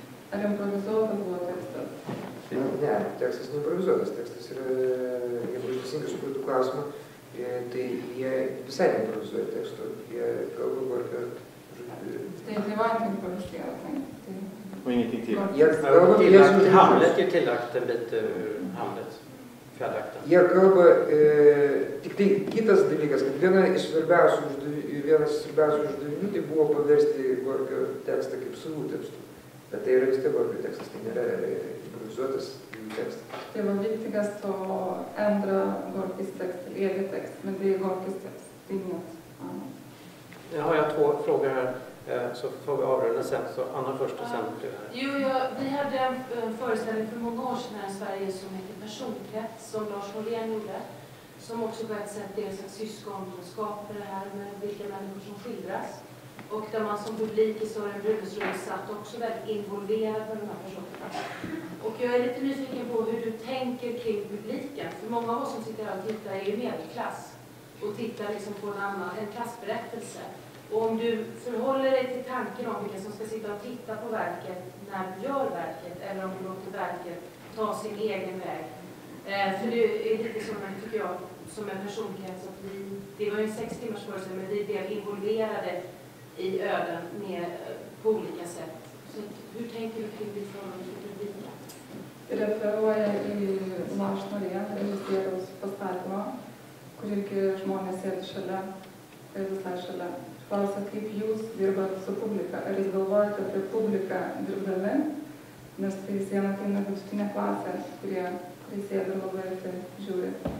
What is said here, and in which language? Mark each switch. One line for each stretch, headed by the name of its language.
Swedish: Är det improviserat på texten?
Lithuanian: Ne, tekstas neimprovizuotas, tekstas yra, jeigu aš teisingai suprantu klausimą, tai jie visai neimprovizuoja teksto, jie kalba apie...
Swedish: Det var inte improviserat. Och ingenting till. Hamlet är tillagt en bit ur Hamlet, fjärdeakten.
Lithuanian: Jie kalba, tik tai kitas dalykas, kad vienas iš svarbiausių uždavinių tai buvo paversti Gorkio tekstą kaip savų tekstų. Bet tai yra vis tiek Gorkio tekstas, tai nėra improvizuotas jų tekstas.
Swedish: Det var viktigast att ändra Gorkis text till egen text, men det är Gorkis text, det är inget annat. Nu har jag 2 frågor här, så får vi avrunda sen. Så Anna först och sen du här. Jo, vi hade en föreställning för många år sedan här i Sverige som heter Personkrets, som Lars Norén gjorde. Som också på ett sätt är ett syskonskap för det här med vilka människor som skildras. Och där man som publik i Sören Brunnesrud satt också väldigt involverad med de här personerna. Och jag är lite nyfiken på hur du tänker kring publiken. För många av oss som sitter här och tittar är ju medelklass. Och tittar liksom på en klassberättelse. Och om du förhåller dig till tanken om vilka som ska sitta och titta på verket när du gör verket. Eller om du låter verket ta sin egen väg. För det är lite som, tycker jag, som en personkrets. Att det var ju en 6 timmars föreställning, men vi blev involverade i öden med, på olika sätt. Så hur tänker du kring ditt förhållande till publiken?
Lithuanian: Referuoja į Lars Norén, režisieriaus pastatymą, kur irgi žmonės sėdi šalia, ir visai šalia. Klausia, kaip jūs dirbat su publika? Ar jūs galvojate apie publiką dirbdami? Nes tai vis viena ateina vidutinė klasė, kurie sėdi ir labai arti žiūri.